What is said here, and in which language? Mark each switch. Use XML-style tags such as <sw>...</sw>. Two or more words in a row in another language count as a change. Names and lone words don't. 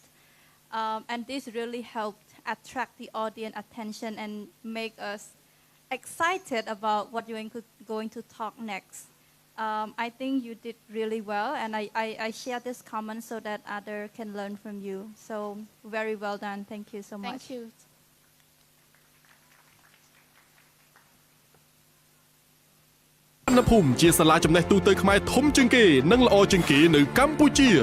<en>And this really helped attract the audience attention and make us excited about what you're going to talk next. I think you did really well, and I share this comment so that others can learn from you. So very well done. Thank you so much. Thank you.</en> <km>ណភូមិជាសាលាចំណេះទូទៅខ្មែរធំជាងគេនិងល្អជាងគេនៅកម្ពុជា</km>